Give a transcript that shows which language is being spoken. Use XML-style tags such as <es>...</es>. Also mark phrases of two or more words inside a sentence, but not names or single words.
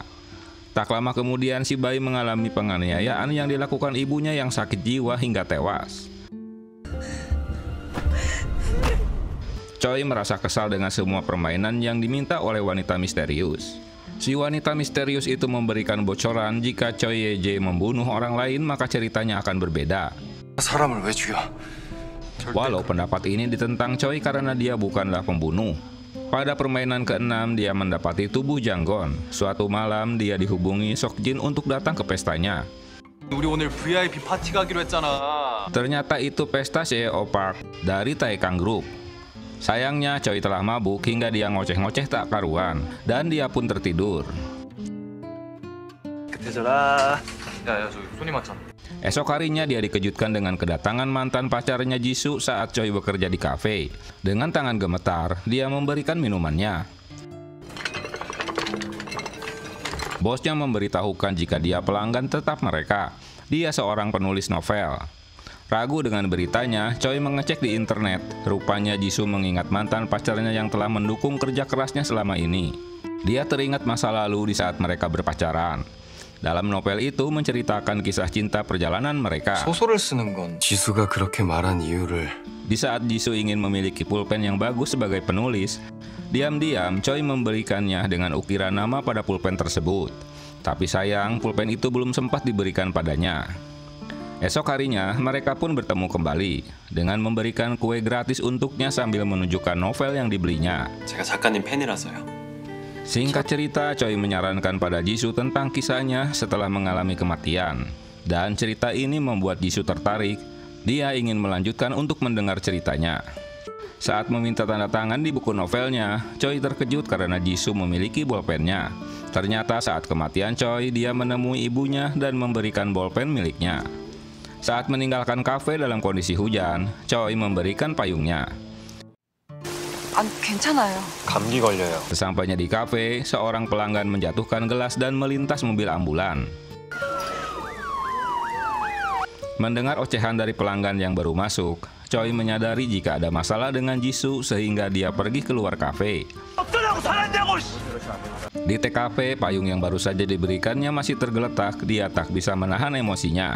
<id>Tak lama kemudian si bayi mengalami penganiayaan yang dilakukan ibunya yang sakit jiwa hingga tewas. Choi merasa kesal dengan semua permainan yang diminta oleh wanita misterius. Si wanita misterius itu memberikan bocoran jika Choi Ye-jae membunuh orang lain maka ceritanya akan berbeda.</id> <ko>사람을 왜 죽여?</ko> <id>Walau pendapat ini ditentang Choi karena dia bukanlah pembunuh. Pada permainan ke-6 dia mendapati tubuh Janggon. Suatu malam dia dihubungi Seokjin untuk datang ke pestanya.</id> <ko>우리 오늘 VIP 파티 가기로 했잖아.</ko> <id>Ternyata itu pesta CEO Park dari Taekang Group. Sayangnya Choi telah mabuk hingga dia ngoceh-ngoceh tak karuan dan dia pun tertidur.</id> <ko>그때잖아. 야야 저기 손님 왔잖아.</ko> <id>Esok harinya dia dikejutkan dengan kedatangan mantan pacarnya Jisoo saat Choi bekerja di kafe. Dengan tangan gemetar, dia memberikan minumannya. Bosnya memberitahukan jika dia pelanggan tetap mereka. Dia seorang penulis novel. Ragu dengan beritanya, Choi mengecek di internet. Rupanya Jisoo mengingat mantan pacarnya yang telah mendukung kerja kerasnya selama ini. Dia teringat masa lalu di saat mereka berpacaran. Dalam novel itu menceritakan kisah cinta perjalanan mereka.</id> <ko>소설을 쓰는 건 지수가 그렇게 말한 이유를.</ko> <id>Di saat Jisoo ingin memiliki pulpen yang bagus sebagai penulis, diam-diam Choi memberikannya dengan ukiran nama pada pulpen tersebut. Tapi sayang, pulpen itu belum sempat diberikan padanya. Esok harinya, mereka pun bertemu kembali dengan memberikan kue gratis untuknya sambil menunjukkan novel yang dibelinya.</id> <ko>제가 작가님 팬이라서요.</ko> <id>Singkat cerita, Choi menyarankan pada Jisoo tentang kisahnya setelah mengalami kematian. Dan cerita ini membuat Jisoo tertarik. Dia ingin melanjutkan untuk mendengar ceritanya. Saat meminta tanda tangan di buku novelnya, Choi terkejut karena Jisoo memiliki bolpennya. Ternyata saat kematian Choi, dia menemui ibunya dan memberikan bolpen miliknya. Saat meninggalkan kafe dalam kondisi hujan, Choi memberikan payungnya.</id> <ko>괜찮아요. 감기 걸려요.</ko> <id>Sesampainya di kafe, seorang pelanggan menjatuhkan gelas dan melintas mobil ambulan. Mendengar ocehan dari pelanggan yang baru masuk, Choi menyadari jika ada masalah dengan Jisoo sehingga dia pergi keluar kafe. Di TKP, payung yang baru saja diberikannya masih tergeletak, dia tak bisa menahan emosinya.</id>